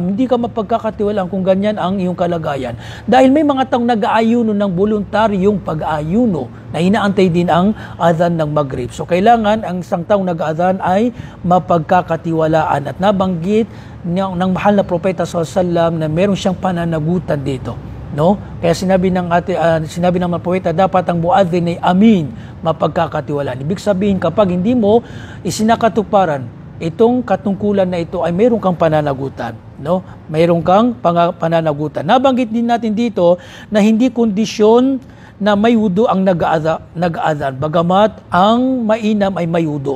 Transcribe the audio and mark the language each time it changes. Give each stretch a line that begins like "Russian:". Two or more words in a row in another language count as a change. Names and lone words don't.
Filipino: Hindi ka mapagkakatiwalaan kung ganyan ang iyong kalagayan. Dahil may mga taong nag-aayuno ng voluntaryong pag-aayuno na inaantay din ang adhan ng maghrib. So kailangan ang isang taong nag-adhan ay mapagkakatiwalaan at nabanggit ng mahal na propeta
Arabic: صلى الله عليه وسلم
Filipino: na meron siyang pananagutan dito. No? Kaya sinabi ng mga propeta, dapat ang muadhin ay amin, mapagkakatiwalaan. Ibig sabihin, kapag hindi mo isinakatuparan itong katungkulan na ito ay mayroon kang pananagutan. No? Mayroon kang pananagutan. Nabanggit din natin dito na hindi kondisyon na may wudu ang nag-aadhan, bagamat ang mainam ay may wudu.